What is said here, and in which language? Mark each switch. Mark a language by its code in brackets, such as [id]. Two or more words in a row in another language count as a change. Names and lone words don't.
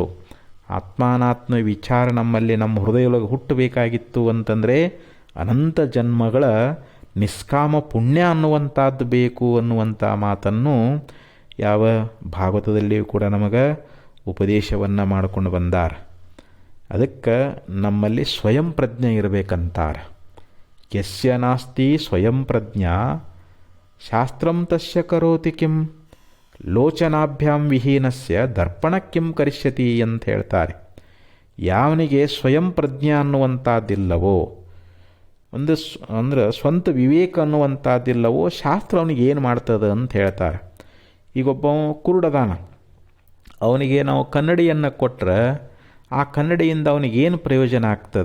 [kn] ಆತ್ಮಾನಾತ್ಮ ವಿಚಾರ ನಮ್ಮಲ್ಲಿ ನಮ್ಮ ಹೃದಯದೊಳಗೆ ಹುಟ್ಟಬೇಕಾಗಿತ್ತು ಅಂತಂದರೆ ಅನಂತ ಜನ್ಮಗಳ ನಿಷ್ಕಾಮ ಪುಣ್ಯ ಅನ್ನುವಂಥದ್ದು ಬೇಕು ಅನ್ನುವಂಥ ಮಾತನ್ನು ಯಾವ ಭಾಗವತದಲ್ಲಿಯೂ ಕೂಡ ನಮಗೆ ಉಪದೇಶವನ್ನು ಮಾಡಿಕೊಂಡು ಬಂದಾರ. ಅದಕ್ಕೆ ನಮ್ಮಲ್ಲಿ ಸ್ವಯಂ ಪ್ರಜ್ಞೆ ಇರಬೇಕಂತಾರೆ. [sa] ಯಸ್ಯ ನಾಸ್ತಿ ಸ್ವಯಂ ಪ್ರಜ್ಞಾ ಶಾಸ್ತ್ರಂ ತಸ್ಯ ಕರೋತಿ ಕಿಂ ಲೋಚನಾಭ್ಯಾಂ ವಿಹೀನಸ್ಯ ದರ್ಪಣ ಕಿಂ ಕರಿಷ್ಯತಿ [kn] ಅಂತ ಹೇಳ್ತಾರೆ. ಯಾವನಿಗೆ ಸ್ವಯಂ ಪ್ರಜ್ಞೆ ಅನ್ನುವಂಥದ್ದಿಲ್ಲವೋ, ಅಂದ್ರೆ ಸ್ವಂತ ವಿವೇಕ ಅನ್ನುವಂಥದ್ದಿಲ್ಲವೋ ಶಾಸ್ತ್ರ ಅವನಿಗೆ ಏನು ಮಾಡ್ತದೆ ಅಂತ ಹೇಳ್ತಾರೆ. ಈಗೊಬ್ಬ ಕುರುಡದಾನ, ಅವನಿಗೆ ನಾವು ಕನ್ನಡಿಯನ್ನು ಕೊಟ್ಟರೆ ಆ ಕನ್ನಡಿಯಿಂದ ಅವನಿಗೇನು ಪ್ರಯೋಜನ ಆಗ್ತದೆ?